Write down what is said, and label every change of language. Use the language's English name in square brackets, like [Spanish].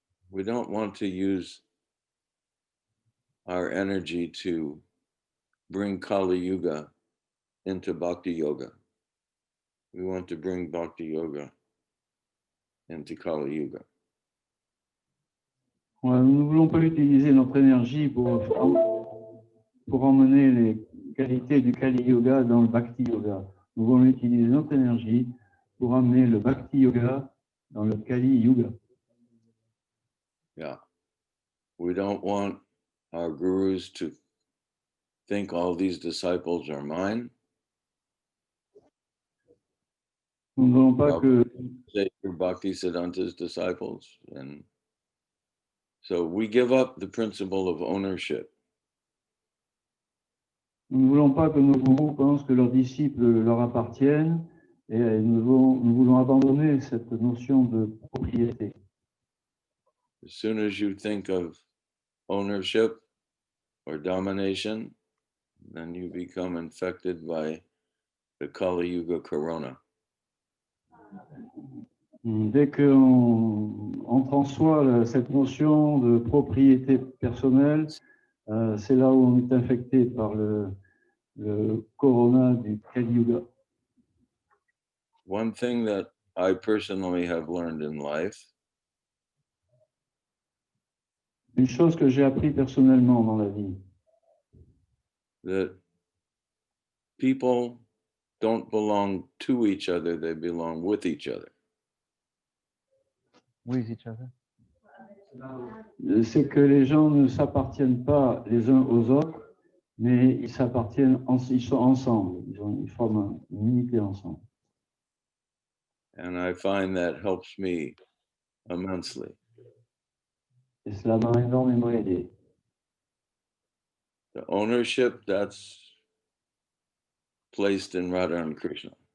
[English] We don't want to use our energy to bring Kali Yuga into Bhakti Yoga. We want to bring Bhakti Yoga into Kali Yuga. [French] Nous ne voulons pas utiliser notre énergie pour emmener les qualités du Kali Yoga dans le Bhakti Yoga. Nous voulons utiliser notre énergie pour amener le Bhakti Yoga dans le Kali Yoga. [English] Yeah. We don't want our gurus to think all these disciples are mine. [French] Nous ne voulons pas que [English] Say you're Bhaktisiddhanta's disciples. And so we give up the principle of ownership. [French] Nous ne voulons pas que nos gourous pensent que leurs disciples leur appartiennent et nous voulons abandonner cette notion de propriété. [English] As soon as you think of ownership or domination, then you become infected by the Kali Yuga corona. [French] Dès qu'on entre en soi cette notion de propriété personnelle, c'est là où on est infecté par le corona du Kali Yuga. [English] One thing that I personally have learned in life [French] Une chose que j'ai appris personnellement dans la vie, [English] that people don't belong to each other, they belong with each other. [French] c'est que les gens ne s'appartiennent pas les uns aux autres, mais ils sont ensemble, ils forment une unité ensemble. [English] And I find that helps me immensely. [French] Et cela m'a énormément aidé. [English] The ownership, that's placed in Radha and Krishna.